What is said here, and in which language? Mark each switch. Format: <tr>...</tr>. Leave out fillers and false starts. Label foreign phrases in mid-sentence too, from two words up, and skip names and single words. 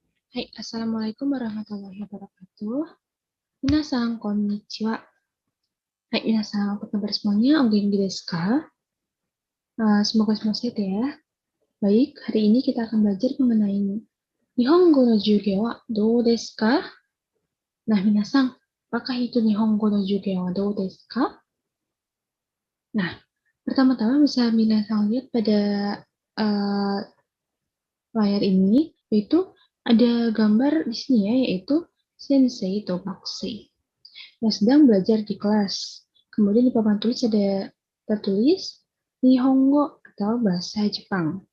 <ar>Hai, السلام عليكم ورحمة الله وبركاته.</ar> <ja>皆さん、こんにちは. はい、皆さん,</ja> <id>apa kabar semuanya?</id> <ja>元気ですか?</ja> <id>Semoga semua sehat ya. Baik, hari ini kita akan belajar mengenai</id> <ja>日本語の授業はどうですか?</ja> <id>Nah, minasan, apakah itu</id> <ja>日本語の授業はどうですか?</ja> <id>Nah, pertama-tama bisa minasan lihat pada uh, layar ini, yaitu ada gambar di sini ya, yaitu Sensei Tobakushi yang sedang belajar di kelas. Kemudian di papan tulis ada tertulis Nihongo atau bahasa Jepang.</id>